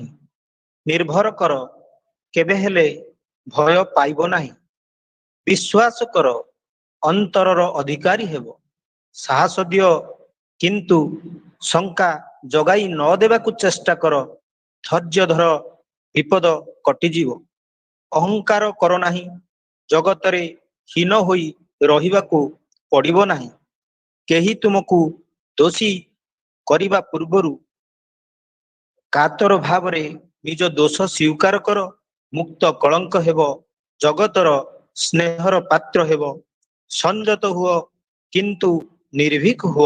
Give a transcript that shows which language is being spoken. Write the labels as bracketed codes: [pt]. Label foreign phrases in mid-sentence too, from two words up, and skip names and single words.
[or] ନିର୍ଭର କର କେବେ ହେଲେ ଭୟ ପାଇବ ନାହିଁ। ବିଶ୍ୱାସ କର ଅନ୍ତରର ଅଧିକାରୀ ହେବ। ସାହସ ଦିଅ କିନ୍ତୁ ଶଙ୍କା ଜଗାଇ ନ ଦେବାକୁ ଚେଷ୍ଟା କର। ଧୈର୍ଯ୍ୟ ଧର ବିପଦ କଟିଯିବ। ଅହଙ୍କାର କର ନାହିଁ। ଜଗତରେ ହୀନ ହୋଇ ରହିବାକୁ ପଡ଼ିବ ନାହିଁ। କେହି ତୁମକୁ ଦୋଷୀ କରିବା ପୂର୍ବରୁ କାତର ଭାବରେ ନିଜ ଦୋଷ ସ୍ୱୀକାର କର। ମୁକ୍ତ କଳଙ୍କ ହେବ। ଜଗତର ସ୍ନେହର ପାତ୍ର ହେବ। ସଂଯତ ହୁଅ କିନ୍ତୁ ନିର୍ଭୀକ ହୁଅ।